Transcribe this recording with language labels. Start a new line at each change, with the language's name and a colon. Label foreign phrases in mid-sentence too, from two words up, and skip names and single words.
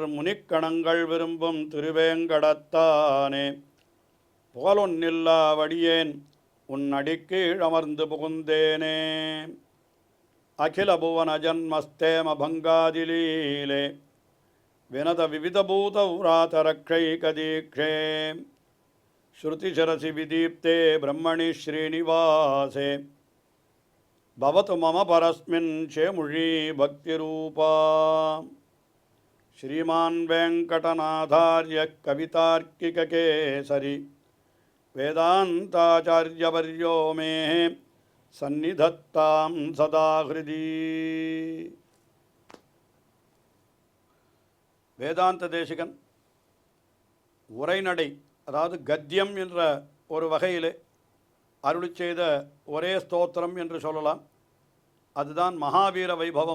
Tamil: முனிக்கணங்கள் விரும்பும் திருவேங்கடத்தானே புகழொன்னில்லா வடியேன் உன் அடிக்கீழ் அமர்ந்து புகுந்தேனே
Sanskrit: अखिल भुवन जन्मस्थेम भङ्गादिलीले विनत विविधभूत व्रातरक्षैकदीक्षे श्रुतिशिरसि विदीप्ते ब्रह्मणि श्रीनिवासे भवतु मम परस्मिन् शेमुषी भक्तिरूपा श्रीमान् वेङ्कटनाथार्य कवितार्किककेसरी वेदान्ताचार्यवर्यो मे सन्निधत्तां सदा हृदि
Tamil: வேதாந்த தேசிகன் உரைநடை, அதாவது கத்தியம் என்ற ஒரு வகையிலே அருளி செய்த ஒரே ஸ்தோத்திரம் என்று சொல்லலாம். அதுதான் மகாவீர வைபவம்.